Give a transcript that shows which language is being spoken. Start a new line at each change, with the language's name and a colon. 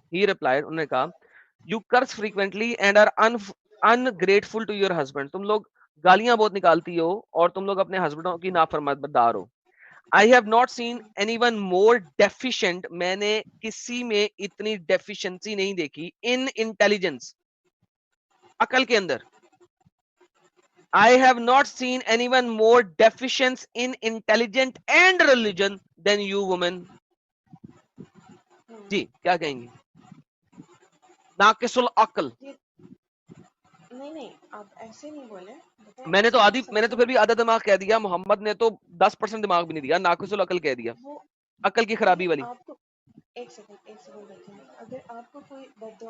English: he replied,
Urdu: انہوں نے کہا,
English: you curse frequently and are ungrateful to your husband,
Urdu: تم لوگ گالیاں بہت نکالتی ہو اور تم لوگ اپنے ہسبینڈوں کی نافرمانبردار ہو.
English: I have not seen anyone more deficient,
Urdu: میں نے کسی میں اتنی ڈیفیشنسی نہیں دیکھی
English: in intelligence,
Urdu: عقل کے اندر.
English: I have not seen anyone more deficient in intelligent and religion than you women.
Urdu: جی کیا کہیں گی؟ ناقص العقل. نہیں آپ ایسے نہیں بولے. میں نے تو پھر بھی آدھا دماغ کہہ دیا, محمد نے تو 10% دماغ بھی نہیں دیا, ناقص العقل کہہ دیا, وہ عقل کی خرابی والی. آپ کو ایک سیکنڈ دیکھیں, اگر آپ کو کوئی بد دعا